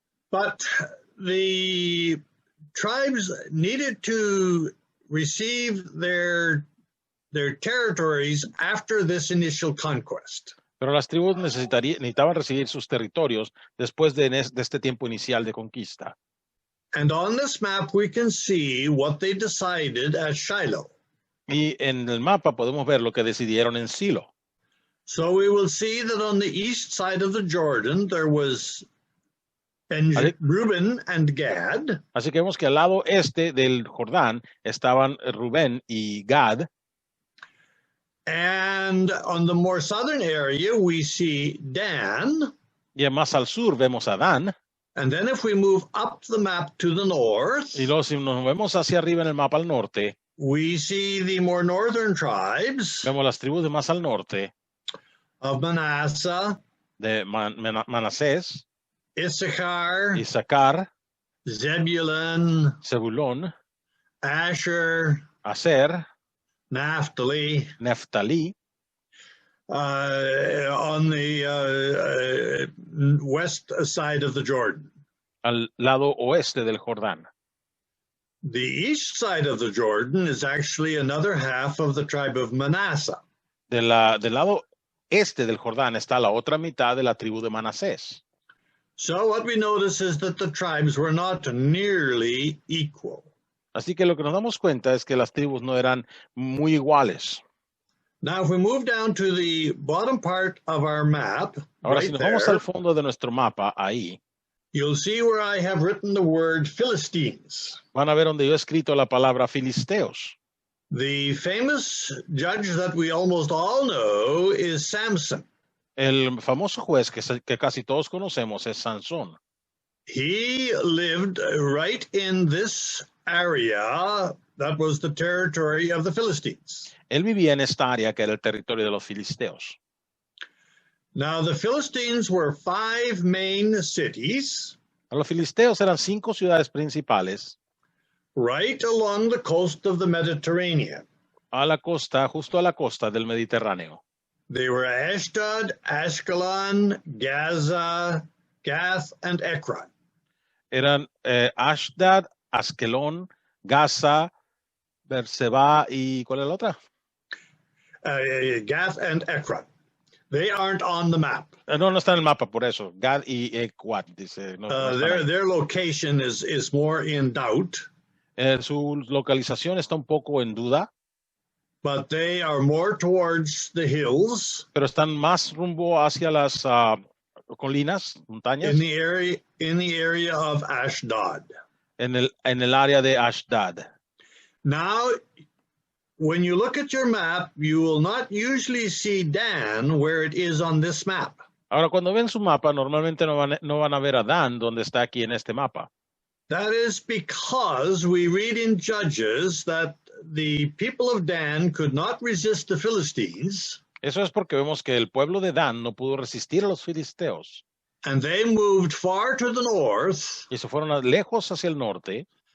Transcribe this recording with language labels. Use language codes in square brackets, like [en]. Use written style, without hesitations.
[en] But the tribes needed to receive their territories after this initial conquest. [es] Pero las tribus necesitaban recibir sus territorios después de este tiempo inicial de conquista. [en] And on this map, we can see what they decided at Shiloh. [es] Y en el mapa podemos ver lo que decidieron en Silo. [en] So we will see that on the east side of the Jordan, there was Reuben and Gad. [es] Así que vemos que al lado este del Jordán estaban Rubén y Gad. [en] And on the more southern area, we see Dan. [es] Y más al sur vemos a Dan. [en] And then if we move up the map to the north, [es] Y luego si nos movemos hacia arriba en el mapa al norte, [en] we see the more northern tribes [es] vemos las tribus de más al norte, [en] of Manasseh, [es] de Manasés, [en] Issachar, [es] Isaacar, [en] Zebulun, [es] Zebulón, [en] Asher, [es] Aser, [en] Naphtali, [es] Neftalí, [en] on the west side of the Jordan. [es] al lado oeste del Jordán. [en] The east side of the Jordan is actually another half of the tribe of Manasseh. [es] Del lado este del Jordán está la otra mitad de la tribu de Manasés. [en] So what we notice is that the tribes were not nearly equal. [es] Así que lo que nos damos cuenta es que las tribus no eran muy iguales. [en] Now, if we move down to the bottom part of our map, [es] Ahora, [en] right [es] si nos vamos [en] there, [es] al fondo de nuestro mapa, ahí, [en] you'll see where I have written the word Philistines. [es] van a ver donde yo he escrito la palabra filisteos. [en] The famous judge that we almost all know is Samson. [es] El famoso juez que casi todos conocemos es Sansón. [en] He lived right in this area that was the territory of the Philistines. [es] Él vivía en esta área que era el territorio de los filisteos. [en] Now, the Philistines were 5 main cities [es] Los filisteos eran 5 ciudades principales [en] right along the coast of the Mediterranean. [es] a la costa, justo a la costa del Mediterráneo. [en] They were Ashdod, Ashkelon, Gaza, Gath, and Ekron. [es] Eran Ashdod, Askelón, Gaza, Berseba y ¿cuál es la otra? [en] Gath and Ekron. They aren't on the map. [es] No está en el mapa, por eso. Gad y Ekwat, dice. No están ahí. [en] Their location is more in doubt, [es] Su localización está un poco en duda, [en] but they are more towards the hills [es] pero están más rumbo hacia las colinas, montañas, [en] in the area of Ashdod. [es] en el área de Ashdod. [en] Now, when you look at your map, you will not usually see Dan where it is on this map. [es] Ahora, cuando ven su mapa, normalmente no van a ver a Dan donde está aquí en este mapa. [en] That is because we read in Judges that the people of Dan could not resist the Philistines, [es] Eso es porque vemos que el pueblo de Dan no pudo resistir a los filisteos [en] and they moved far to the north [es] y se fueron lejos hacia el norte